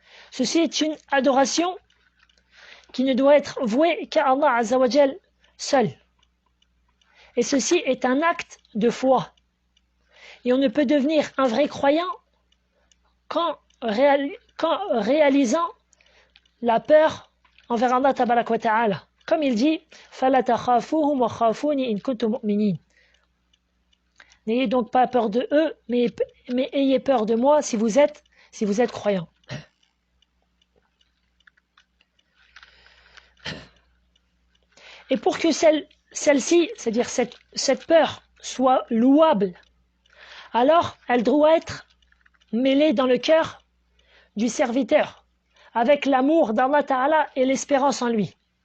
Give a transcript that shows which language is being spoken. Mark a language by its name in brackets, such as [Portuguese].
[French] Ceci est une adoration qui ne doit être vouée qu'à Allah Azza wa Jal seul. Et ceci est un acte de foi. Et on ne peut devenir un vrai croyant qu'en réalisant la peur envers Allah Tabarak wa Ta'ala. Comme il dit, [Arabic] فَلَا تَخَافُوهُمْ وَخَافُونِي إِن كُنتُم مُؤْمِنِينَ. [French] N'ayez donc pas peur de eux, mais ayez peur de moi si vous êtes croyants. Et pour que celle-ci, c'est-à-dire cette peur, soit louable, alors elle doit être mêlée dans le cœur du serviteur, avec l'amour d'Allah Ta'ala et l'espérance en lui.